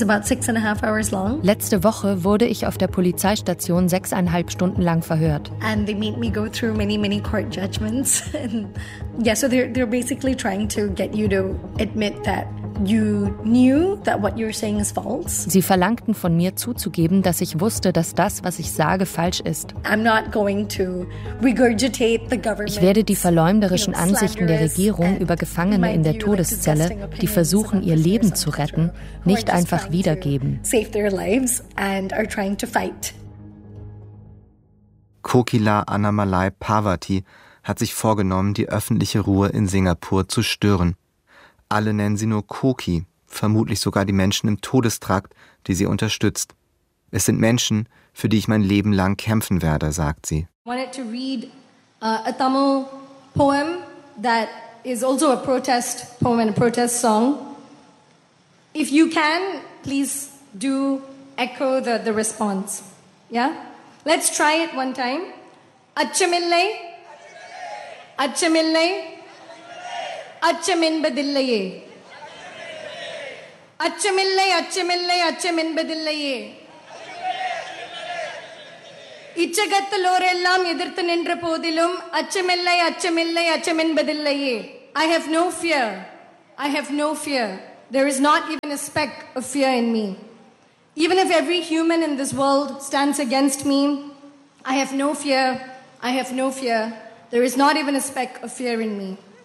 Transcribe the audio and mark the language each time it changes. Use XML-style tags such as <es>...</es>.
<de>Letzte Woche wurde ich auf der Polizeistation 6,5 Stunden lang verhört.</de> <en>And they made me go through many, many court judgments. Yeah, so they're basically trying to get you to admit that. You knew that what you're saying is false.</en> <de>Sie verlangten von mir zuzugeben, dass ich wusste, dass das, was ich sage, falsch ist.</de> <en>I'm not going to regurgitate the government.</en> <de>Ich werde die verleumderischen Ansichten der Regierung über Gefangene in der Todeszelle, die versuchen, ihr Leben zu retten, nicht einfach wiedergeben.</de> <en>Save their lives and are trying to fight.</en> <de>Kokila Annamalai Parvati hat sich vorgenommen, die öffentliche Ruhe in Singapur zu stören. Alle nennen sie nur Koki, vermutlich sogar die Menschen im Todestrakt, die sie unterstützt. Es sind Menschen, für die ich mein Leben lang kämpfen werde, sagt sie.</de> <en>I wanted to read a Tamil poem that is also a protest poem and a protest song. If you can, please do echo the response. Yeah? Let's try it one time. Achimillai. Achimillai.</en> <ta>அச்சமின்பதில்லையே அச்சமில்லை அச்சமில்லை அச்சமின்பதில்லையே இச்சகத்திலோரெல்லாம் எதிர்த்து நின்ற போதிலும் அச்சமில்லை அச்சமில்லை அச்சமின்பதில்லையே</ta> <en>I have no fear,</en> <ta>I have no fear,</ta> <en>There is not even a speck of fear in me. Even if every human in this world stands against me, I have no fear. I have no fear. There is not even a speck of fear in me.</en>